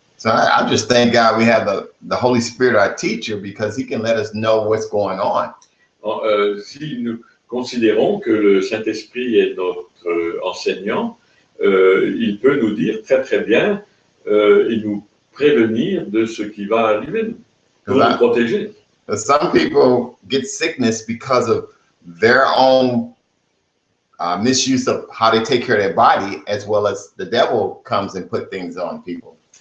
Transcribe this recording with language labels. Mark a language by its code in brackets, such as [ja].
[en] So I just thank God we have the Holy Spirit, our teacher, because he can let us know what's going on. [fr] Si nous considérons que le Saint-Esprit est notre enseignant, il peut nous dire très très bien et nous prévenir de ce qui va arriver, pour nous protéger. [en] Some people get sickness because of their own misuse of how they take care of their body, as well as the devil comes and put things on people.